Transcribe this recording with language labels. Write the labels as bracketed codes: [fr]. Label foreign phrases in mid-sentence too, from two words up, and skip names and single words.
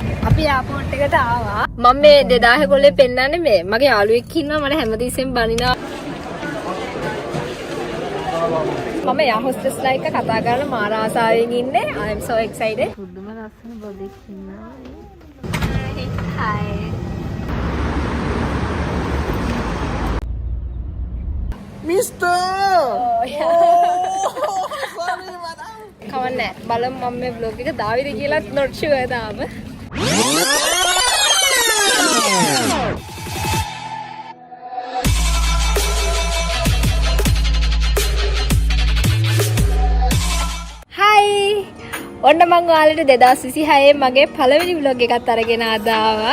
[si] අපි එයාපෝට් එකට ආවා. මම මේ 2011 පෙන්නන්නේ මේ මගේ යාළුවෙක් ඉන්නවා මට හැමතිස්සෙම බනිනවා. මම එයා හොස්ටස්ලා එක්ක කතා කරලා මාර ආසාවෙන් ඉන්නේ. [en] I am so excited. [si] පුදුම ලස්සන බබෙක් ඉන්නවා. Hi. [en] Mister! [si] කවන්නේ බලමු මම මේ vlog එක දාවිද කියලාත් [en] not sure [si] තාම. [en] Hi. [si] ඔන්න මම ඔයාලට 2026 මගේ පළවෙනි vlog එකත් අරගෙන ආවා.